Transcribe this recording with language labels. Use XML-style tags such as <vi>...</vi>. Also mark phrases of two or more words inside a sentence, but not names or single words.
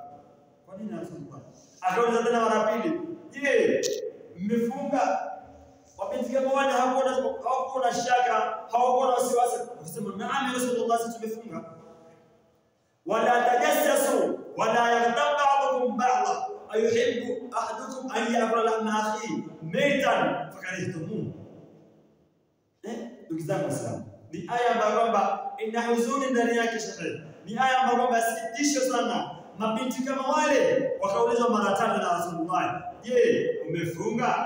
<sw>Kwa nini ya Rasulullah? Akauliza tena mara pili, je, mmefunga? Mabinti kama wale hawakuwa na shaka, hawakuwa na wasiwasi. Akasema, naam ya Rasulullah, sisi tumefunga.</sw> <ar>ولا تجسسوا ولا يغتب بعضكم بعضا أيحب أحدكم أن يأكل لحم أخيه ميتا فكرهتموه.</ar> <sw>Ndugu zangu Waislamu, ni aya ambayo kwamba ina huzuni ndani yake shekhe. Ni aya ambayo kwamba sikitisho sana. Mabinti kama wale wakaulizwa mara tano na Rasulullah, je, umefunga?</sw>